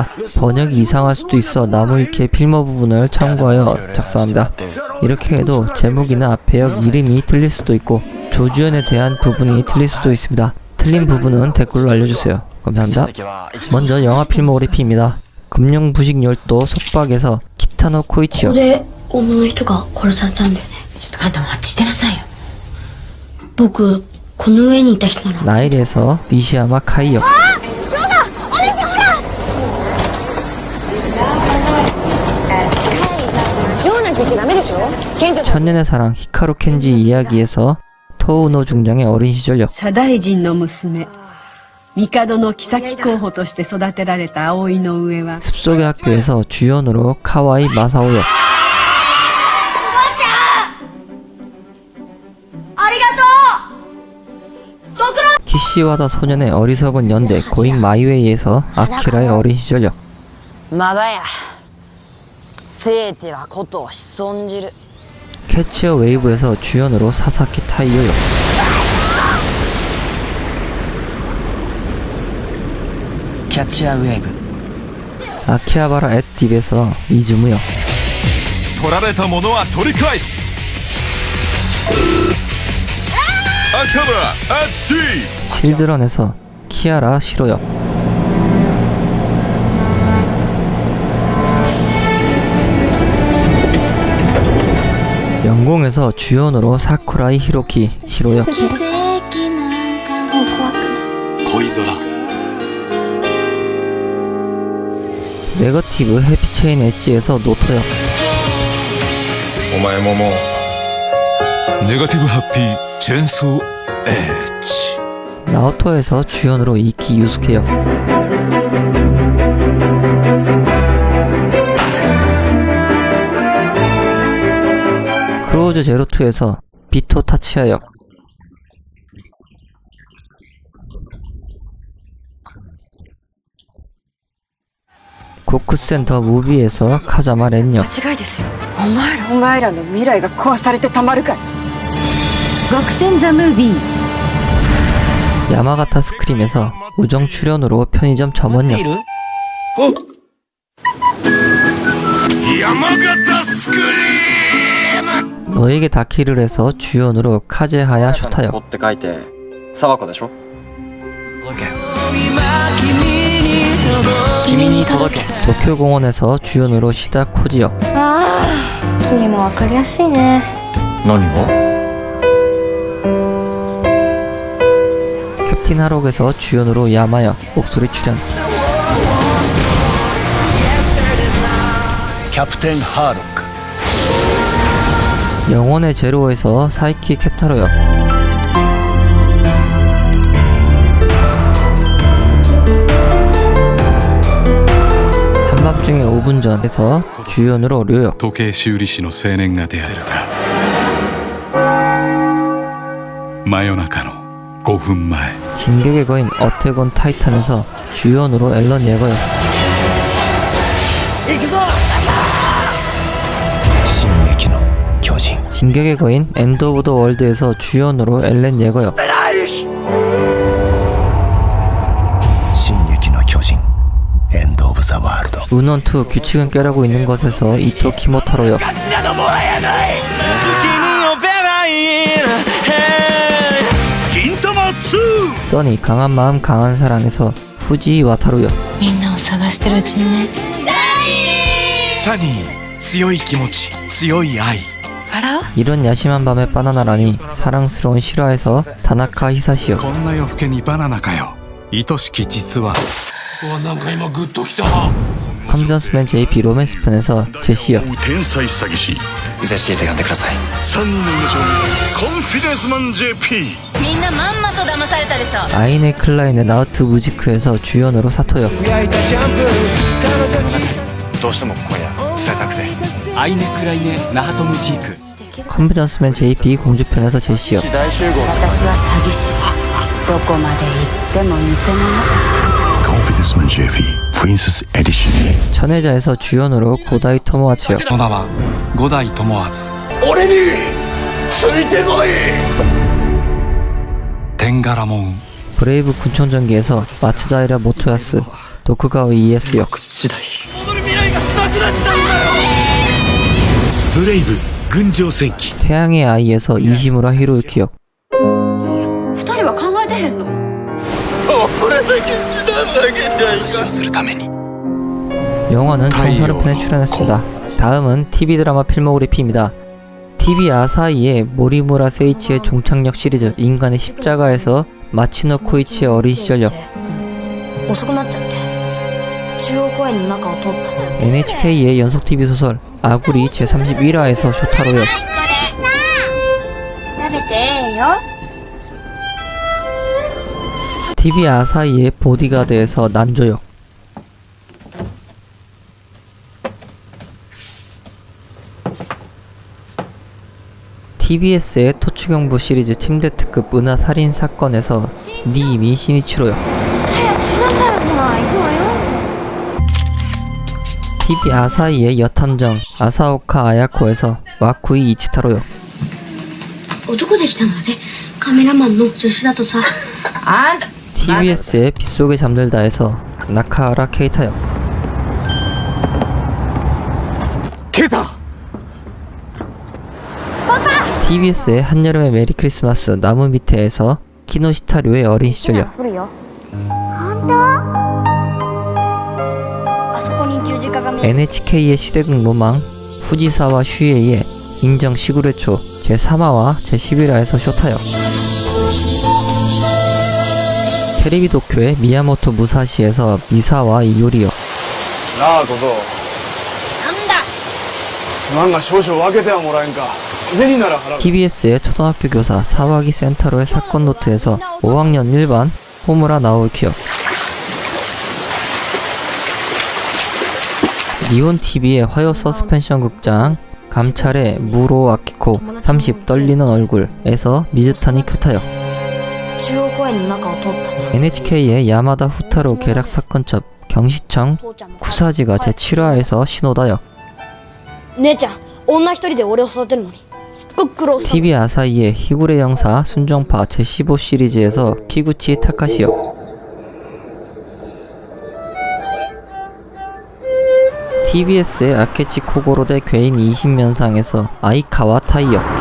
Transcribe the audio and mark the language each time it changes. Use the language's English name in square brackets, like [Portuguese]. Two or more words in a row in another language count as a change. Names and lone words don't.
[Korean] 번역이 이상할 수도 있어 나무위키의 필모 부분을 참고하여 작성합니다. 이렇게 해도 제목이나 배역 이름이 틀릴 수도 있고 조주연에 대한 부분이 틀릴 수도 있습니다. 틀린 부분은 댓글로 알려주세요. 감사합니다. 먼저 영화 필모그래피입니다. 금융부식열도 속박에서 키타노 코이치요. [Japanese] 女の人が殺されたんだよね。ちょっとあんたもあっち行ってなさいよ。僕、この上にいた人なら。 [Korean] 나일에서 니시야마 카이요. 천년의 사랑 히카루 켄지 이야기에서 토우노 중장의 어린 시절요. [Japanese] 左大臣の娘帝の妃候補として育てられた葵の上は [Korean] 숲속의 학교에서 주연으로 카와이 마사오요. 키시와다 소년의 어리석은 연대 고잉 마이웨이에서 아키라의 어린 시절요. [Japanese] まだやせいてはことを潜んじる [Korean] 캐치어 웨이브에서 주연으로 사사키 타이요요. 캐치어 웨이브 아키하바라 앳 딥에서 이즈무요. [Japanese] 取られたものは取り返す秋葉原アッティ [Korean] 실드런에서 키아라 시로요. 영공에서 주연으로 사쿠라이 히로키 히로요. [Japanese] 奇跡なんかもう怖くない。恋空 [Korean] 네거티브 해피체인 엣지에서 노토요. [Japanese] お前ももうネガティブハッピーチェンソーエッジ [Korean] 나오토에서 주연으로 이키 유스케 역, 크로우즈 제로2에서 비토 타치야 역, 고쿠센 더 무비에서 카자마 렌 역, [Japanese] 間違いですよ。お前らの未来が壊されてたまるかい。極戦ザムービー。 [Korean] 야마가타 스크림에서 우정 출연으로 편의점 점원 역, 너에게 닿기를 해서 주연으로 카제하야 쇼타 역, [Japanese] って書いて沢子でしょ。君に届け [Korean] 도쿄공원에서 주연으로 시다 코지 역, [Japanese] ああ、君もわかりやすいね。何が [Korean] 캡틴 하록에서 주연으로 야마 역, 목소리 출연, [Japanese] キャプテンハーロック [Korean] 영혼의 제로에서 사이키 케타로 역, 한밤중에 5분 전에서 주연으로 료역, [Japanese] 時計修理師の青年が出会うか真夜中の5分前 [Korean] 진격의 거인 어택온 타이탄에서 주연으로 앨런 예거 역, [Japanese] 進撃の巨人 [Korean] 진격의 거인 엔드 오브 더 월드에서 주연으로 엘렌 예거 역, [Japanese] 進撃の巨人エンド・オブ・ザ・ワールド [Korean] 운원2 규칙은 깨라고 있는 것에서 이토 키모타로 역, 써니 강한 마음 강한 사랑에서 후지 와타루 역, [Japanese] みんなを探してるうちにね。サニー強い気持ち強い愛笑う？ [Korean] 이런 야심한 밤의 바나나라니 사랑스러운 실화에서 다나카 히사시 역, [Japanese] こんな夜更けにバナナかよ愛しき実は [Korean] 컴전스맨 JP 로맨스 편에서 제시 역, [Japanese] 天才詐欺師ジェシーと呼んでください 3人の命をコンフィデンスマン JP みんなまんまと騙されたでしょ。 [Korean] 아이네 클라인의 나우트 무지크에서 주연으로 사토 역, [Japanese] どうしても今夜伝えたくてアイネクライネナハトムジーク。 [Korean] 컴전스맨 JP 공주편에서 제시 역, [Japanese] 大集合。私は詐欺師。どこまで行っても偽物。コンフィデンスマン JP プリンセスエディション [Korean] 천혜자에서 주연으로 고다이 토모아츠 역, [Japanese] の名は五代友厚。俺についてこい天柄もん。 [Korean] 브레이브 군청전기에서 마츠다이라 모토야스, 도쿠가오 ES 역, [Japanese] 次第ブレイブ群青戦記 [Korean] 태양의 아이에서 이시무라 히로유키 역, [Japanese] 二人は考えてへんの？話をするために。 [Korean] 영화는 총 30편에 출연했습니다. 다음은 TV 드라마 필모그래피입니다. TV 아사히의 모리무라 세이치의 종착역 시리즈 인간의 십자가에서 마치노 코이치의 어린 시절 역, [Japanese] 遅くなっちゃって中央公園の中を通ったの。 [Korean] NHK의 연속 TV 소설 아구리 제31화에서 쇼타로 역, [Japanese] 食べてよ。 [Korean] TV 아사히의 보디가드에서 난조 역, TBS의 토추경부 시리즈 침대 특급 은하 살인 사건에서 니이미 시니치로 역, [Japanese] 早くしなさい。ほら行くわよ。 [Korean] TV 아사히의 여탐정 아사오카 아야코에서 와쿠이 이치타로 역, [Japanese] 男できたのでカメラマンの女子だとさ。あんた [Korean] TBS의 빗속에 잠들다에서 나카하라 케이타 역, [Japanese] ケタ [Korean] TBS의 한여름의 메리 크리스마스 나무 밑에에서 키노시타료의 어린 시절 역, [Japanese] 来るよ。本当？あそこに十字架が見える。 [Korean] NHK의 시대극 로망 후지사와 슈에이의 인정 시구레초 제3화와 제11화에서 쇼타 역, 테레비 도쿄의 미야모토 무사시에서 미사와 이요리 역, [Japanese] なあ小僧なんだ。すまんが少々分けてはもらえんか。銭なら払う。 [Korean] TBS의 초등학교 교사 사와기 센타로의 사건 노트에서 5학년 1반 호무라 나오키요. 니온TV의 화요 서스펜션 극장 감찰의 무로 아키코 30 떨리는 얼굴에서 미즈타니 큐타요. [Japanese] 中央公園の中を通ったんだ。 [Korean] NHK의 야마다 후타로 계략 사건첩 경시청 쿠사지가 제7화에서 신호다요. [Japanese] 姉ちゃん、女一人で俺を育てるのにすっごく苦労した。 [Korean] TV 아사히의 히구레 영사 순정파 제15 시리즈에서 키구치 타카시요. TBS의 아케치 코고로대 괴인 20면상에서 아이카와 타이요.